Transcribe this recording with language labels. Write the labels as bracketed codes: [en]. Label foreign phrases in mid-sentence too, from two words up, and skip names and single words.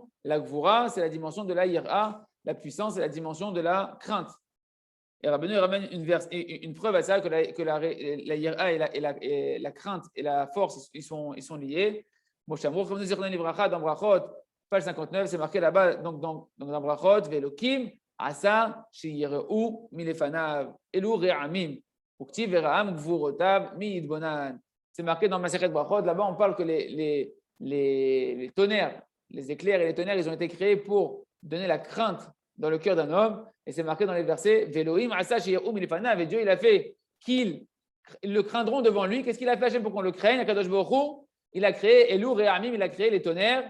[fr] La gvura, c'est la dimension de la ira, la puissance, c'est la dimension de la crainte. Et Rabbeinu ramène une preuve à ça, que la ira et la crainte et la force, ils sont liés. Moshe Amrou, comme nous dit dans Brachot, page 59, c'est marqué là-bas, donc dans Brachot, [he] ואלוקים עשה שייראו מלפניו אלו רעמים וכחו ורעם גבורותיו מי יתבונן. [fr] C'est marqué dans Masechet Brachot, là-bas on parle que les tonnerres, les éclairs et les tonnerres, ils ont été créés pour donner la crainte dans le cœur d'un homme, et c'est marqué dans les versets, [he] ואלוקים עשה שייראו מלפניו, [fr] et Dieu il a fait qu'ils le craindront devant lui. Qu'est-ce qu'il a fait Hachem pour qu'on le craigne? [he] הקדוש ברוך הוא, [fr] il a créé [he] אלו רעמים, [fr] il a créé les tonnerres.